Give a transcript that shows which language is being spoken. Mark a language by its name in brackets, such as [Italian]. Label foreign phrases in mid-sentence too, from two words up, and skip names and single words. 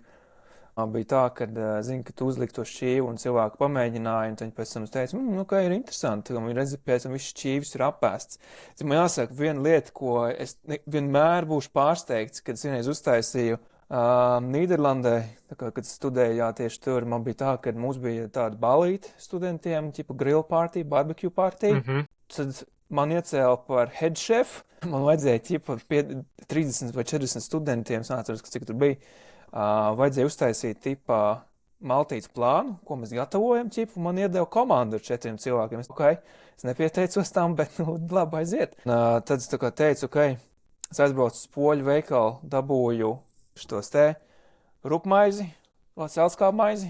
[Latvian] Bija tā, ka, zinu, ka tu uzliki to šķīvu un cilvēku pamēģināja, un tad pēc tam es teicu, ka ir interesanti, ka man redzi, pēc tam viss šķīvis ir apēsts. Man jāsaka, viena lieta, ko es vienmēr būšu pārsteigts, kad es vienreiz uztaisīju Nīderlandē, kad studēju tieši tur, man bija tā, ka mums bija tāda balīte studentiem, tipa [English] grill party, barbecue party. [Latvian] Tad man iecēla par [English] head chef, [Latvian] man vajadzēja tipa 30 vai 40 studentiem, es neatceros, cik tur bija. Vajadzēja uztaisīt tipā maltītes plānu, ko mēs gatavojam, un man iedeva komandu ar 4 cilvēkiem. Es nepieteicos tam, bet labi aiziet. Tad es tā kā teicu, es aizbraucu uz poļu veikalu, dabūju šitos te rupmaizi, celskābu maizi.